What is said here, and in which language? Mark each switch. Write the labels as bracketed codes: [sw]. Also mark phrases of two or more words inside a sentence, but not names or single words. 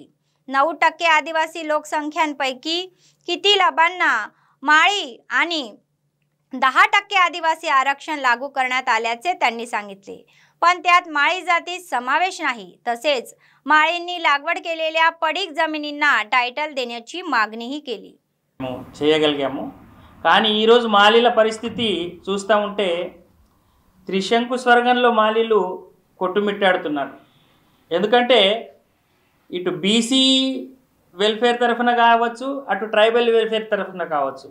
[mr] 9% आदिवासी लोकसंख्यांपैकी किती लाभांना माळी आणि 10% आदिवासी आरक्षण लागू करण्यात आल्याचे त्यांनी सांगितले, पण त्यात माळी जातीत समावेश नाही। तसेच माळींनी लागवड केलेल्या पडीक जमिनींना टायटल देण्याची मागणीही केली। [te] చేయగలిగాము కానీ ఈ రోజు మాలీల పరిస్థితి చూస్తా ఉంటే త్రిశంకు స్వర్గంలో మాలీలు కొట్టుమిట్టాడుతున్నారు। ఎందుకంటే ఇటు [en] BC welfare [te] తరఫున కావచ్చు, అటు [en] tribal welfare [te] తరఫున కావచ్చు।